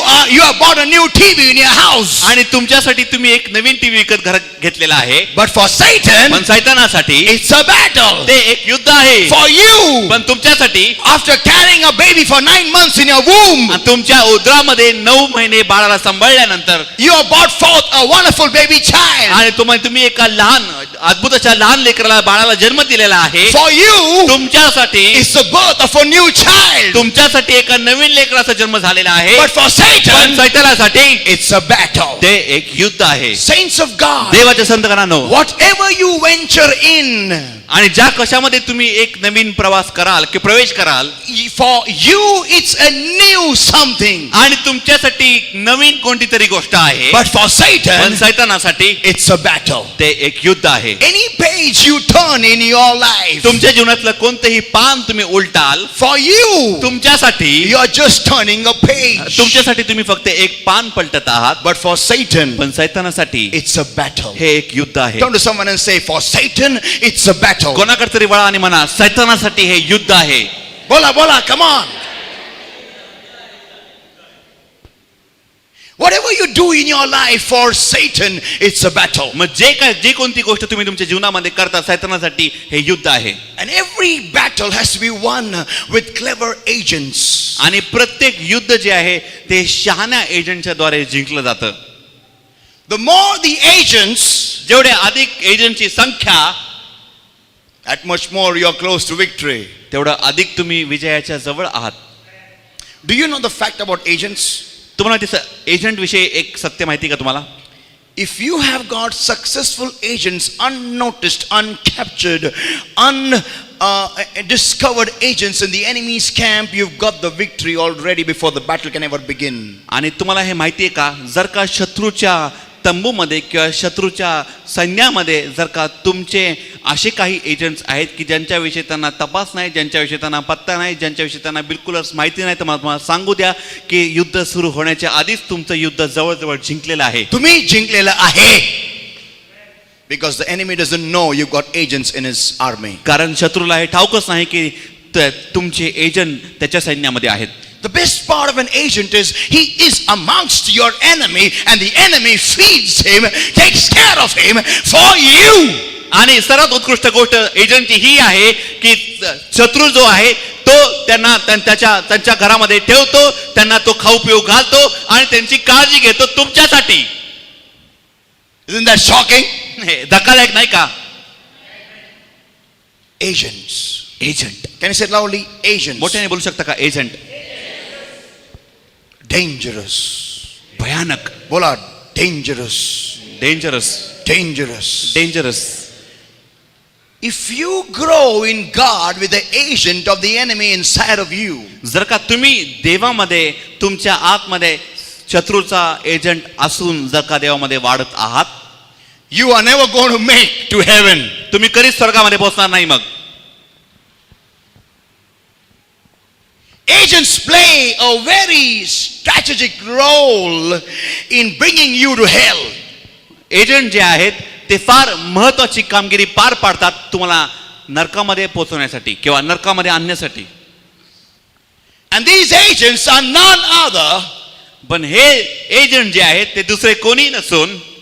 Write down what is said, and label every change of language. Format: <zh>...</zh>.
<en>You have bought a new TV in your house.</en> <mr>आणि तुमच्यासाठी तुम्ही एक नवीन टीव्ही विकत घरात घेतलेला आहे.</mr> <en>But for Satan,</en> <mr>पण सैतानासाठी</mr> <en>it's a battle.</en> <mr>ते एक युद्ध आहे.</mr> <en>For you,</en> <mr>पण तुमच्यासाठी</mr> <en>after carrying a baby for 9 months in your womb,</en> <mr>तुमच्या उदरामध्ये 9 महिने बाळाला सांभाळल्यानंतर</mr> <en>you have brought forth a wonderful baby child.</en> <mr>आणि तुम्ही एका लहान अद्भुत अशा लहान लेकराला बाळाला जन्म दिलेला आहे.</mr> <en>For you,</en> <mr>तुमच्यासाठी</mr> <en>it's the birth of a new child.</en> <mr>तुमच्यासाठी एका नवीन लेकराचा जन्म झालेला आहे.</mr> <en>But for</en> <mr>पण</mr> <en>Satan,</en> <mr>सैतानासाठी</mr> <en>it's a battle.</en> <mr>ते एक युद्ध आहे.</mr> <en>Saints of God,</en> <mr>देवाच्या संतगणांनो,</mr> <en>whatever you venture in,</en> <mr>आणि ज्या कशामध्ये तुम्ही एक नवीन प्रवास कराल की प्रवेश कराल,</mr> <en>for you it's a new something.</en> <mr>आणि तुमच्यासाठी नवीन कोणती तरी गोष्ट आहे.</mr> <en>But for</en> <mr>पण</mr> <en>Satan,</en> <mr>सैतानासाठी</mr> <en>it's a battle.</en> <mr>ते एक युद्ध आहे.</mr> <en>Any page you turn in your life,</en> <mr>तुमच्या जीवनातलं कोणतेही पान तुम्ही उलटाल,</mr> <en>for you,</en> <mr>तुमच्यासाठी</mr> <en>you are just turning a page.</en> <mr>तुमच्यासाठी तुम्ही फक्त एक पान पलटत आहात.</mr> <en>But for Satan,</en> <mr>पण सैतानासाठी</mr> <en>it's a battle.</en> <mr>हे एक युद्ध आहे.</mr> <en>Turn to someone and say, for Satan, it's a battle.</en> <mr>कोणाकडे तरी वळा आणि म्हणा, सैतानासाठी हे युद्ध आहे. Bola, bola,</mr> <en>come on. Whatever you do in your life for Satan, it's a battle.</en> <mr>मग जे कोणती गोष्ट तुम्ही तुमच्या जीवनामध्ये करता, सैतानासाठी हे युद्ध आहे.</mr> <en>And every battle has to be won with clever agents.</en> <mr>आणि प्रत्येक युद्ध जे आहे ते शहाण्या एजंटच्या द्वारे जिंकलं जातं.</mr> <en>The more the agents,</en> <mr>जेवढे अधिक एजंटची संख्या,</mr> <en>that much more you are close to victory.</en> <mr>तेवढं अधिक तुम्ही विजयाच्या जवळ आहात.</mr> <en>Do you know the fact about agents?</en> <mr>तुम्हाला एजंट विषयी एक सत्य माहिती का तुम्हाला?</mr> <en>If you have got successful agents, unnoticed, uncaptured, undiscovered agents in the enemy's camp, you've got the victory already before the battle can ever begin.</en> <mr>आणि तुम्हाला हे माहिती आहे का, जर का शत्रूच्या तंबूमध्ये किंवा शत्रूच्या सैन्यामध्ये जर का तुमचे असे काही एजंट्स आहेत की ज्यांच्याविषयी त्यांना तपास नाही, ज्यांच्याविषयी त्यांना पत्ता नाही, ज्यांच्याविषयी त्यांना बिलकुलच माहिती नाही, तर मला तुम्हाला सांगू द्या की युद्ध सुरू होण्याच्या आधीच तुमचं युद्ध जवळजवळ जिंकलेलं आहे. तुम्ही जिंकलेलं आहे.</mr> <en>Because the enemy doesn't know you've got agents in his army.</en> <mr>कारण शत्रूला हे ठाऊकच नाही की तुमचे एजंट त्याच्या सैन्यामध्ये आहेत.</mr> <en>The best part of an agent is he is amongst your enemy and the enemy feeds him, takes care of him for you.</en> <mr>आणि सर्वात उत्कृष्ट गोष्ट एजंटची ही आहे की शत्रू जो आहे तो त्यांना त्यांच्या घरामध्ये ठेवतो, त्यांना तो खाऊ पिऊ घालतो आणि त्यांची काळजी घेतो तुमच्यासाठी.</mr> <en>Isn't that shocking?</en> <mr>हे धक्कादायक नाही का?</mr> <en>Agents.</en> <mr>Agent.</mr> <en>Can you say it loudly? Agents.</en> <mr>मोठ्याने बोलू शकता का? एजंट.</mr> <en>Dangerous.</en> <mr>भयानक. बोला,</mr> <en>dangerous. Dangerous. Dangerous. Dangerous. If you grow in God with the agent of the enemy inside of you,</en> <mr>जर का तुम्ही देवामध्ये तुमच्या आतमध्ये शत्रूचा एजंट असून जर का देवामध्ये वाढत आहात,</mr> <en>you are never going to make to heaven.</en> <mr>तुम्ही कधीच स्वर्गामध्ये पोहोचणार नाही. मग</mr> <en>agents play a very strategic role in bringing you to hell.</en> <mr>Agent जे आहेत ते फार महत्वाची कामगिरी पार पाडतात तुम्हाला नरकामध्ये पोहोचवण्यासाठी किंवा नरकामध्ये आणण्यासाठी.</mr> <en>And these agents are none other,</en> <mr>पण हे एजंट जे आहेत ते दुसरे कोणी नसून</mr>